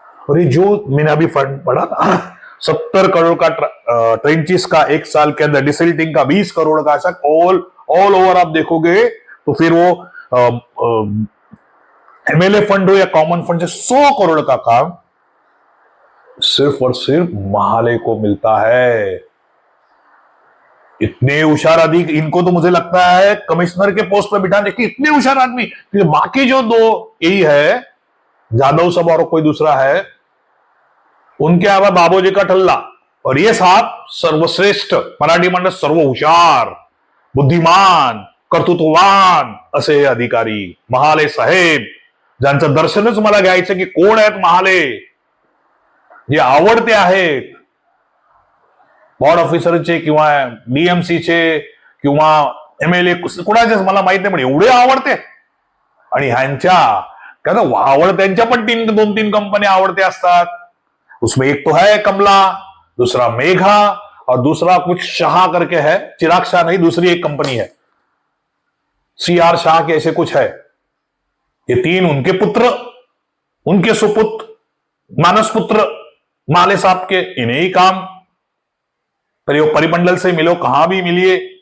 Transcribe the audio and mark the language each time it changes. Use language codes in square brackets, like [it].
[hi] और ये जो मैंने अभी फंड पढ़ा था 70 करोड़ का ट्रेंचिस का एक साल के अंदर, डिसिल्टिंग का 20 करोड़ का, ऐसा ऑल ओवर आप देखोगे तो फिर वो एमएलए फंड हो या कॉमन फंड से 100 करोड़ का काम सिर्फ और सिर्फ महाले को मिलता है। इतने होशियार आदमी, इनको तो मुझे लगता है कमिश्नर के पोस्ट पर बिठाने की, इतने होशियार आदमी। बाकी जो दो यही है, जादव सब और कोई दूसरा है, उनके अलावा बाबूजी का टल्ला, और ये साहब [mr] सर्वश्रेष्ठ मराठी मंडळ, सर्व हुशार, बुद्धिमान, कर्तृत्ववान असे अधिकारी महाले साहेब, ज्यांचं दर्शनच मला घ्यायचं की कोण आहेत महाले, जे आवडते आहेत वॉर्ड ऑफिसरचे किंवा डीएमसीचे किंवा एमएलए कुणाचे मला माहित नाही, पण एवढे आवडते। आणि ह्यांच्या आवडत्यांच्या पण 2-3 कंपन्या आवडते असतात। [hi] उसमें एक तो है कमला, दूसरा मेघा, और दूसरा कुछ शाह करके है, चिराग शाह नहीं, दूसरी एक कंपनी है सीआर शाह के, ऐसे कुछ है। ये 3 उनके पुत्र, उनके सुपुत्र, मानस पुत्र माले साहब के, इन्हें ही काम परिमंडल से मिलो, कहां भी मिलिए।